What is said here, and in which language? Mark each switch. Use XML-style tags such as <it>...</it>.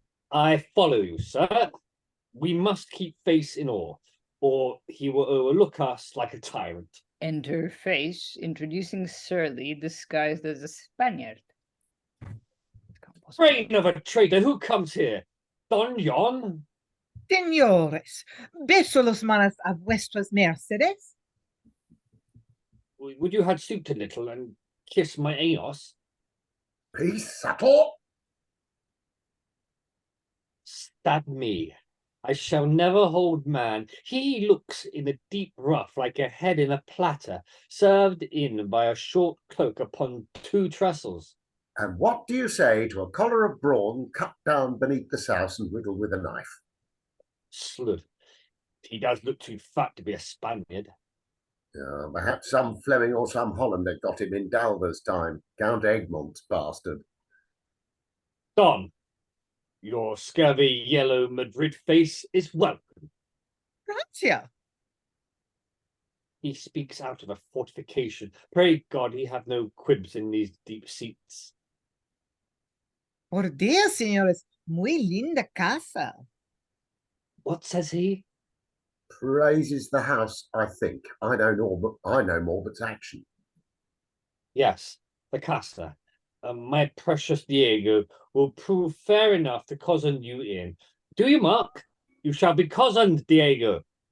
<en>I follow you, sir. We must keep face in awe, or he will overlook us like a tyrant. Enter Face, introducing Surly, disguised as a Spaniard. Brain of a traitor, who comes here? Don John?</en> <es>Señores, beso las manos a vuestras mercedes.</es> <en>Would you have stooped a little and kiss my anus? Peace, subtle. Stab me. I shall never hold man. He looks in a deep ruff like a head in a platter, served in by a short cloak upon 2 trestles. And what do you say to a collar of brawn cut down beneath the souse and whittled with a knife? Slut. He does look too fat to be a Spaniard. Perhaps some Fleming or some Hollander got him in Dalver's time. Count Egmont's bastard. Don, your scurvy yellow Madrid face is welcome.</en> <es>Gracia.</es> <en>He speaks out of a fortification. Pray God he have no quibs in these deep seats.</en> <es>Por Dios, señores, muy linda casa.</es> <en>What says he? Praises the house, I think. I know more but's action. Yes, the casa. My precious Diego will prove fair enough to cozen you in. Do you mark? You shall be cozened, Diego.</en>